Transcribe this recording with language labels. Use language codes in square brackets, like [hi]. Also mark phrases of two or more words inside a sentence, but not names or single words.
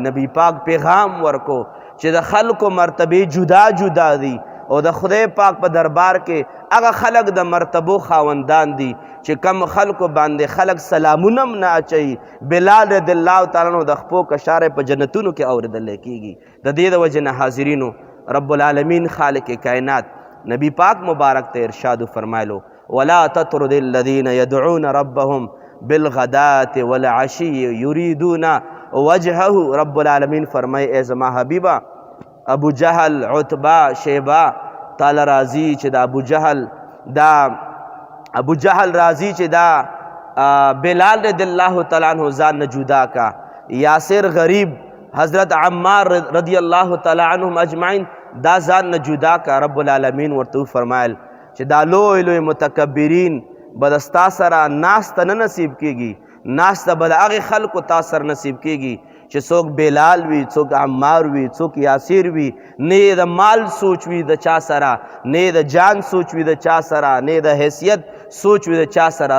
[ps] نبی پاک پیغام ورکو چې د خلکو مرتبه جدا جدا دي او د خدای پاک په دربار کې هغه خلک د مرتبو خاوندان دي چې کم خلکو باندې خلک سلامونه هم نه اچوي. بلال [ar] رضی الله تعالی عنہ [ps] د خپو کشارې په جنتونو کې اورېدلی کېږي. د دې د وجې نه حاضرینو رب العالمین خالق کائنات نبی پاک مبارک ته ارشاد فرمایلو [ar] ولا تطرد الذين يدعون ربهم بالغداة والعشي يريدون وجهه. [ps] رب العالمین فرمائے اے زما حبیبا ابو جہل عتبہ شیبہ تعالی راضی چې دا ابو جہل راضی چې دا بلال [ar] رضی اللہ تعالیٰ عنہ [ps] ځان نه جدا کا، یاسر غریب حضرت عمار [ar] رضی اللہ تعالیٰ عنہم اجمعین [ps] دا ځان نه جدا کا. رب العالمین ورته فرمایل چې دا لوی لوی متکبرین بدستا سره ناسته نه نصیب کیږي، ناسته به د هغې خلکو تا سره نصیب کیږي چې څوک بلال وي، څوک عمار وي، څوک یاسر وي، نه د مال سوچ وي د چا سره، نه د جان سوچ وي د چا سره، نه د حیثیت سوچ وي د چا سره.